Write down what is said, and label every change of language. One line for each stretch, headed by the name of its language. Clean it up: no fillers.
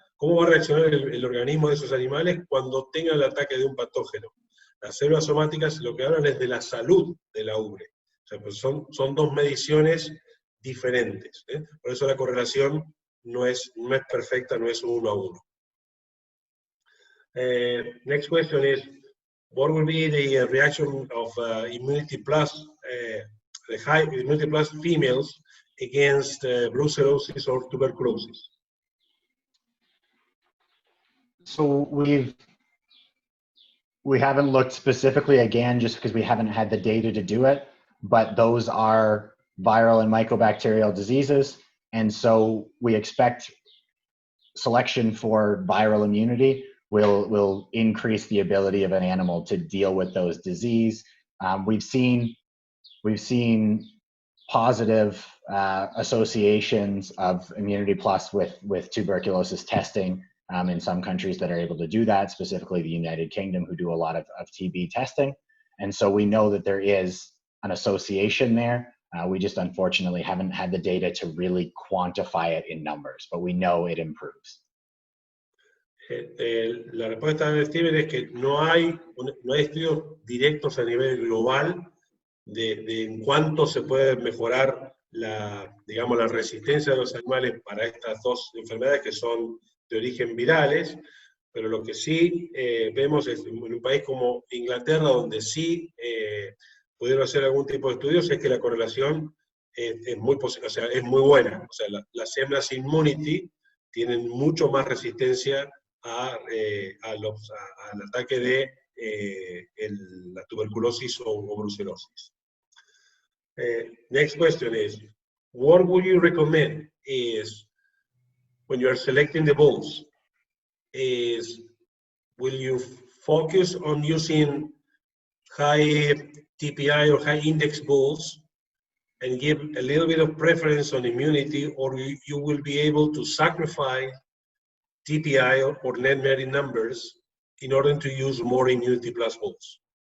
Spanish: ¿Cómo va a reaccionar el organismo de esos animales cuando tengan el ataque de un patógeno? Las células somáticas lo que hablan es de la salud de la ubre. O sea, pues son dos mediciones diferentes. Por eso la correlación no es perfecta, no es 1-a-1.
English: Next question is, what will be the reaction of immunity plus, the high immunity plus females against brucellosis or tuberculosis? So we haven't looked specifically, again, just because we haven't had the data to do it, but those are viral and mycobacterial diseases. And so we expect selection for viral immunity will increase the ability of an animal to deal with those disease. We've seen positive associations of immunity plus with tuberculosis testing in some countries that are able to do that, specifically the United Kingdom, who do a lot of TB testing. And so we know that there is an association there. We just unfortunately haven't had the data to really quantify it in numbers, but we know it improves.
Spanish: La respuesta de Steven es que no hay estudios directos a nivel global de en cuánto se puede mejorar digamos, la resistencia de los animales para estas dos enfermedades que son de origen virales, pero lo que sí vemos es en un país como Inglaterra, donde sí pudieron hacer algún tipo de estudios, es que la correlación es muy buena. O sea, las hembras Immunity tienen mucho más resistencia al ataque de la tuberculosis o brucelosis.
English: Next question is, what would you recommend is, when you're selecting the bulls, will you focus on using high TPI or high index bulls and give a little bit of preference on immunity, or you will be able to sacrifice TPI or net merit numbers in order to use more immunity plus bulls?